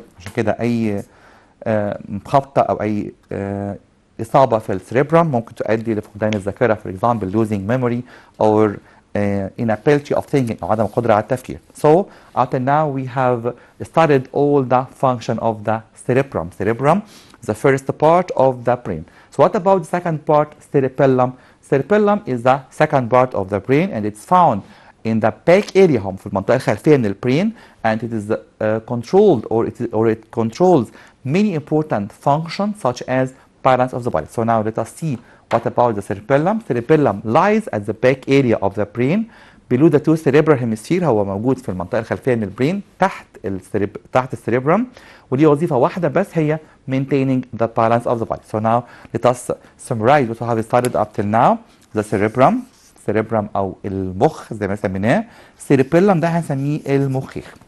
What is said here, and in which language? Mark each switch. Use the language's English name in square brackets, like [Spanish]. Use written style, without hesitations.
[Arabic] عشان كده أي خبطة أو أي إصابة في السيريبرم ممكن تؤدي لفقدان الذاكرة. [English] for example losing memory or inability of thinking [Arabic] أو عدم القدرة على التفكير. [English] So until now we have studied all the function of the cerebrum. The first part of the brain. So what about the second part, cerebellum? Cerebellum is the second part of the brain and it's found in the back area [Arabic] هم في المنطقة الخلفية من البرين [English] and it is controlled or it controls many important functions such as balance of the body. So now let us see what about the cerebellum. Cerebellum lies at the back area of the brain below the two cerebral hemisphere. [Arabic] هو موجود في المنطقة الخلفية من البرين تحت السيريبرم وليه وظيفة واحدة بس هي [English] maintaining the balance of the body. So now let us summarize what we have studied up till now. [Arabic] The cerebrum أو المخ زي ما سميناه. cerebellum ده هنسميه المخيخ.